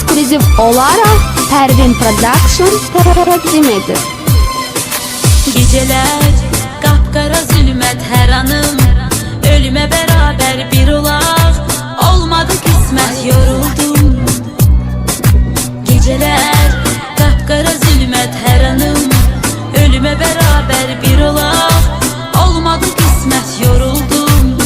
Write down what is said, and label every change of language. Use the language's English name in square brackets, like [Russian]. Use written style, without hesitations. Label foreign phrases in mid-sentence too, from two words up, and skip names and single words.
[Azerbaijani] Ekskluziv olaraq Pərvin Production təqdim edir. [Turkish] Geceler kapkara zülmət hər anım, ölüme beraber bir olaq, olmadı kısmet yoruldum. Geceler kapkara zülmət hər anım, ölüme beraber bir olaq, olmadı kısmet yoruldum.